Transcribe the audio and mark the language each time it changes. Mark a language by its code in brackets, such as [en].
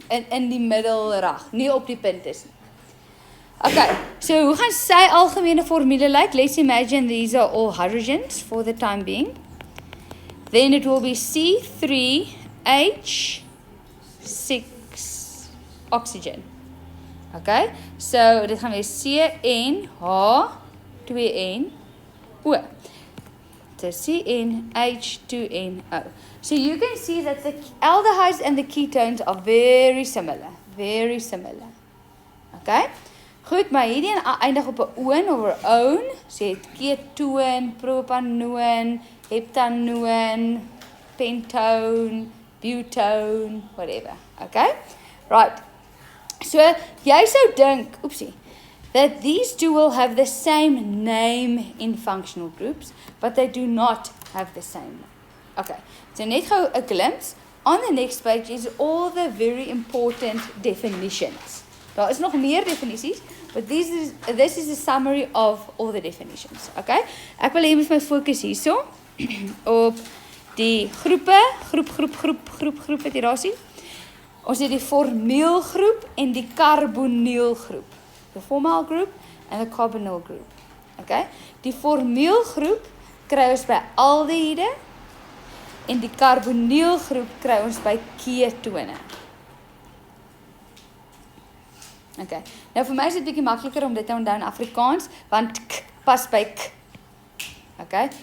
[af] In die middelrag, nie op die punt is nie. Okay, so hoe gaan sy algemene formule lyk? [en] Let's imagine these are all hydrogens for the time being. Then it will be C3H6 oxygen. [af] Okay, so dit gaan wees CnH2nO. So CnH2nO. [en] So you can see that the aldehydes and the ketones are very similar. Very similar. Okay? [af] Goed, maar hierdie eindig op 'n oon of 'n oon. So jy het ketoon, propanoon, heptanoon, pentone, butone, whatever. Okay? Right. So jy sou dink, [en] that these two will have the same name in functional groups, but they do not have the same name. Okay. [af] So net gou 'n [en] glimpse. On the next page is all the very important definitions. [af] Daar is nog meer definisies, [en] but this is a summary of all the definitions. Okay? [af] Ek wil hê jy moet my fokus hierso op die groepe, groep wat jy daar sien. Ons het die formielgroep en die carbonielgroep. [en] The formal group and the carbonyl group. [af] Okay? Die formielgroep kry ons by aldehyde en die carbonielgroep kry ons by ketone. Okay. Nou vir my is dit bietjie makliker om dit te onthou in Afrikaans, want k pas by k. Okay?